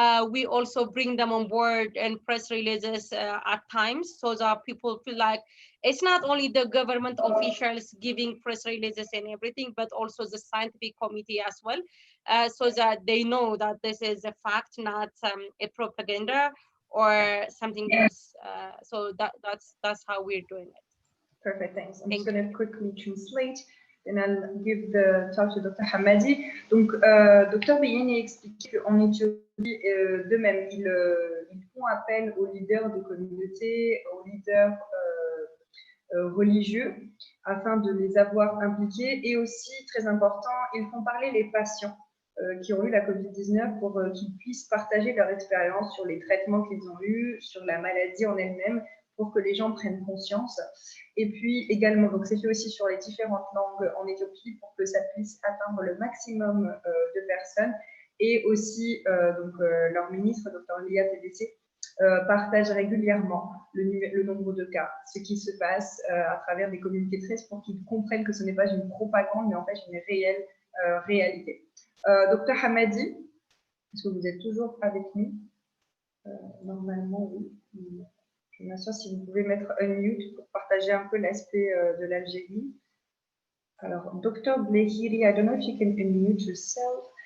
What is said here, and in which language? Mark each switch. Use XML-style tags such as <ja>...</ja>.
<en>We also bring them on board and press releases at times, so that people feel like it's not only the government officials giving press releases and everything, but also the scientific committee as well, so that they know that this is a fact, not a propaganda or something else. So that's how we're doing it. Perfect, thanks. I'm just going to quickly translate. And I'll give the talk to Dr.</en> <fr>Hamadi. Donc, Dr. Beyeni explique qu'en Éthiopie, de même, ils font appel aux leaders de communauté, aux leaders religieux, afin de les avoir impliqués. Et aussi, très important, ils font parler les patients qui ont eu la Covid-19 pour qu'ils puissent partager leur expérience sur les traitements qu'ils ont eus, sur la maladie en elle-même, pour que les gens prennent conscience. Et puis également, donc c'est fait aussi sur les différentes langues en Éthiopie pour que ça puisse atteindre le maximum de personnes. Et aussi, leur ministre, Dr. Lia TDC, partage régulièrement le nombre de cas, ce qui se passe à travers des communiqués de presse pour qu'ils comprennent que ce n'est pas une propagande, mais en fait une réelle réalité. Dr. Hamadi, est-ce que vous êtes toujours avec nous? Normalement, oui. Je m'assure si vous pouvez mettre unmute pour partager un peu l'aspect de l'Algérie. Alors, Dr.</fr> <en>Blehiri, I don't know if you can unmute yourself.</en>